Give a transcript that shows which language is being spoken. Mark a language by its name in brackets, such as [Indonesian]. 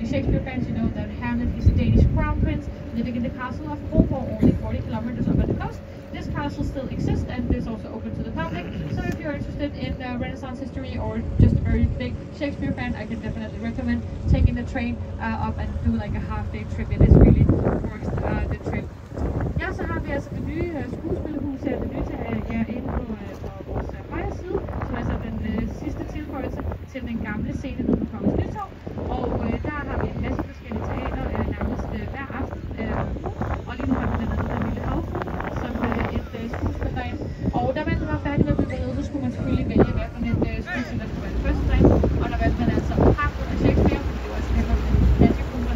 [English] any Shakespeare fans, you know that Hamlet is a Danish crown prince living in the castle of Kronborg, only 40 kilometers up at the coast. This castle still exists and is also open to the public. So if you're interested in Renaissance history or just a very big Shakespeare fan, I can definitely recommend taking the train up and do like a half-day trip. It is really worth the trip. [Danish] Ja, så har vi altså det nye skuespillerhus her, det nye til jer inde på vores højre side, som er altså den sidste tilføjelse til den gamle scene nede på Kongens Nytorv. Og der har vi en masse forskellige teater nærmest hver aften. Og lige nu har vi blandt andet Den Lille Havfrue som et skuespil derinde. Og da man var færdig med byggeriet, så skulle man selvfølgelig vælge, hvad for et skuespil, der skulle være det første derinde. Og der valgte man altså Hamlet af Shakespeare, det var altså Hamlet af Shakespeare,